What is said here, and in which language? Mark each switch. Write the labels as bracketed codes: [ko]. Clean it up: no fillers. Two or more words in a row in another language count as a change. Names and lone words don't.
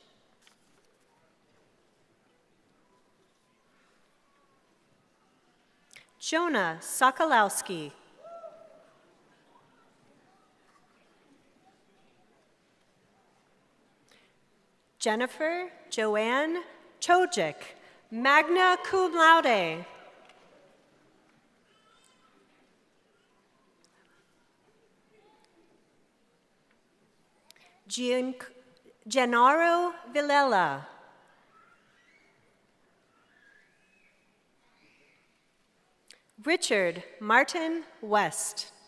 [en] Jonah Sokolowski. Jennifer Joanne Chojic, [la] magna cum laude. [en] Gennaro Villela. Richard Martin West.